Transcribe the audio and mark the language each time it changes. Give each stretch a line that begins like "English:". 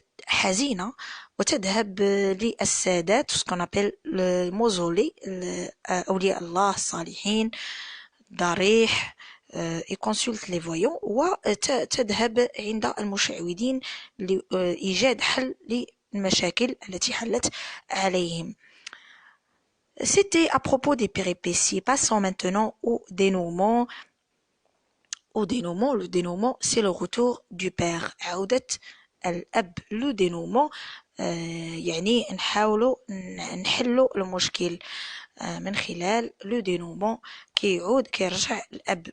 Arabic: حزينة وتذهب للسادات
French: ce qu'on appelle le mausolée
Arabic: أولياء الله الصالحين ضريح
French: يكونسلت لي فويون
Arabic: وتذهب عند المشعوذين لإيجاد حل للمشاكل التي حلت عليهم.
French: C'était à propos des péripéties. Passons maintenant au dénouement. Au dénouement, le dénouement, c'est le retour du père.
Arabic: عودة الأب. Le dénouement يعني نحاولوا نحلوا المشكل من خلال لو دينومون كيرجع الأب.